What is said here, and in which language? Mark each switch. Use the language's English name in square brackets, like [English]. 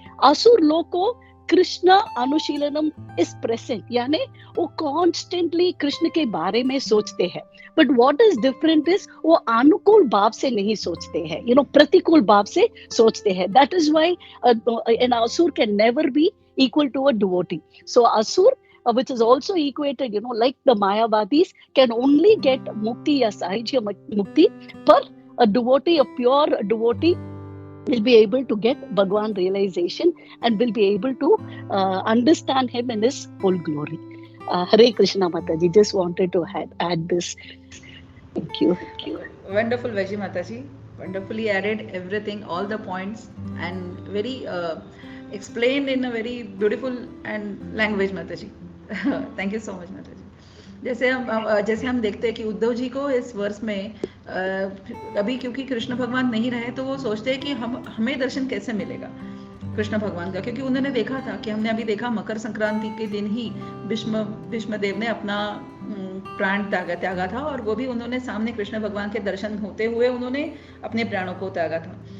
[Hindi] असुर लोग को कृष्ण अनुशीलनम [English] is present, [Hindi] यानी वो कॉन्स्टेंटली कृष्ण के बारे में सोचते हैं. [English] but what is different is [Hindi] वो अनुकूल भाव से नहीं सोचते हैं, प्रतिकूल भाव से सोचते हैं. [English] That is why an asur can never be equal to a devotee. So asur, which is also equated, like the Mayavadis, can only get mukti ya sahajya mukti, but a devotee, a pure devotee, will be able to get Bhagwan realization and will be able to understand him in his full glory. Hare Krishna Mataji, just wanted to add this. Thank you. Wonderful, Vaji Mataji. Wonderfully added everything, all the points, and very explained in a very beautiful and language, Mataji. Thank you so much, Mataji. [Hindi] जैसे हम देखते हैं कि उद्धव जी को इस वर्ष में अभी क्योंकि कृष्ण भगवान नहीं रहे, तो वो सोचते हैं कि हमें दर्शन कैसे मिलेगा कृष्ण भगवान का, क्योंकि उन्होंने देखा था कि हमने अभी देखा मकर संक्रांति के दिन ही भीष्म देव ने अपना प्राण त्यागा था, और वो भी उन्होंने सामने कृष्ण भगवान के दर्शन होते हुए उन्होंने अपने प्राणों को त्यागा था.